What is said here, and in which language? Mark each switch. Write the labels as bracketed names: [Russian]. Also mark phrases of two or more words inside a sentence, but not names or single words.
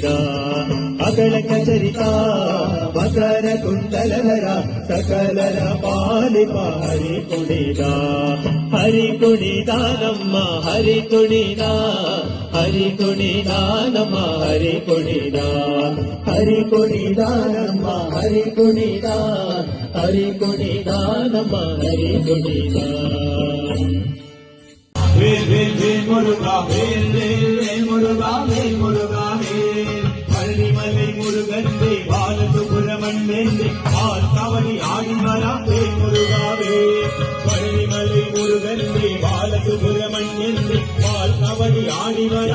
[Kannada] ಅಕಳಕ ಚರಿತ ಮಕರ ಕುಂತಲದರ ಸಕಲರ ಪಾಲಿಪ ಹರಿ ಕುಣಿದ ಹರಿ ಕುಣಿದ ನಮ್ಮ ಹರಿ ಕುಣಿದ ಹರಿ ಕುಣಿದ ನಮ್ಮ ಹರಿ ಕುಣಿದ ಹರಿ ಕುಣಿದ ನಮ್ಮ ಹರಿ ಕುಣಿದ ಹರಿ ಕುಣಿದ ನಮ್ಮ ಹರಿ ಕುಣಿದ [Tamil] வேல் வேல் வேல் முருகா வேல் வேல் வேல் முருகா வேல் முருகா வேல் பழனிமலை முருகன் பாலசுப்ரமணியன் ஆள் கவனி ஆடி வரா வேல் முருகா வேல் பழனிமலை முருகன் பாலசுப்ரமணியன் ஆள் கவனி ஆடி வரா